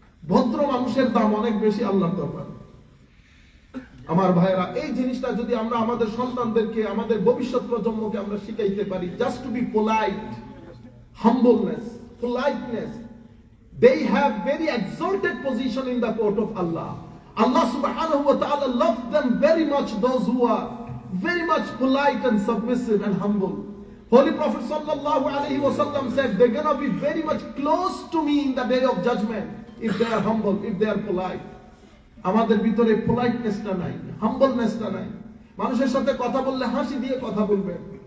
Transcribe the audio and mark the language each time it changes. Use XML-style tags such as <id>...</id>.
<bn>ভদ্র মানুষের দাম অনেক বেশি আল্লাহর দরবারে। আমার ভাইরা, এই জিনিসটা যদি আমরা আমাদের সন্তানদেরকে, আমাদের ভবিষ্যৎ প্রজন্মকে আমরা শিখাইতে পারি,</bn> <en>Just to be polite, humbleness, politeness, they have very exalted position in the court of Allah. Allah</en> <ar>subhanahu wa ta'ala</ar> <en>loves them very much, those who are very much polite and submissive and humble. Holy Prophet</en> <ar>sallallahu alaihi wasallam</ar> <en>said, they're gonna be very much close to me in the day of judgment if they are humble, if they are polite.</en> <bn>আমাদের ভিতরে পোলাইটনেসটা নাই, হাম্বলনেসটা নাই। মানুষের সাথে কথা বললে হাসি দিয়ে কথা বলবেন।</bn>